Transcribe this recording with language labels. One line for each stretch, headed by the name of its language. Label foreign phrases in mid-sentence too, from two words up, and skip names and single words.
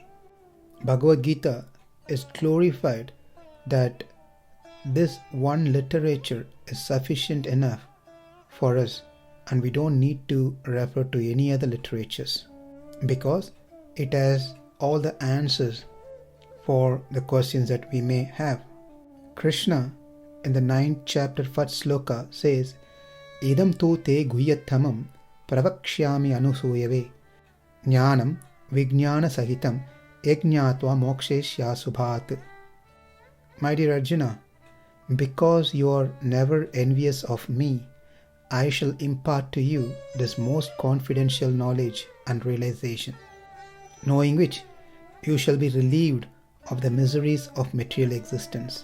English: Bhagavad Gita is glorified that this one literature is sufficient enough for us and we don't need to refer to any other literatures because it has all the answers for the questions that we may have. Krishna in the 9th chapter 1st sloka says,
Sanskrit: Idam tu te guyathamam pravakshyami anusuyave jnanam vijnana sahitam yajñātva mokshesya subhat.
English: My dear Arjuna, because you are never envious of me, I shall impart to you this most confidential knowledge and realization, knowing which you shall be relieved of the miseries of material existence.